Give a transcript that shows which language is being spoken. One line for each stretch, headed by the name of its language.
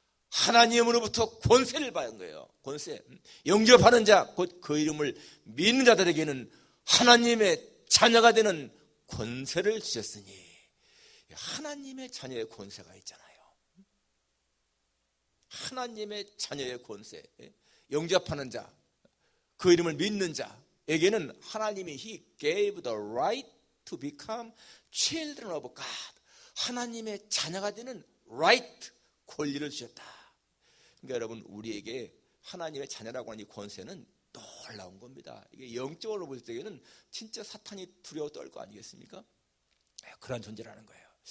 Korean: 하나님으로부터 권세를 받은 거예요. 권세. 영접하는 자, 곧 그 이름을 믿는 자들에게는 하나님의 자녀가 되는 권세를 주셨으니, 하나님의 자녀의 권세가 있잖아요. 하나님의 자녀의 권세. 영접하는 자, 그 이름을 믿는 자에게는 하나님이
English: He gave the right to become children of God.
Korean: 하나님의 자녀가 되는 right, 권리를 주셨다. 그러니까 여러분, 우리에게 하나님의 자녀라고 하는 이 권세는 놀라운 겁니다. 이게 영적으로 볼 때에는 진짜 사탄이 두려워 떨 거 아니겠습니까? 그런 존재라는 거예요.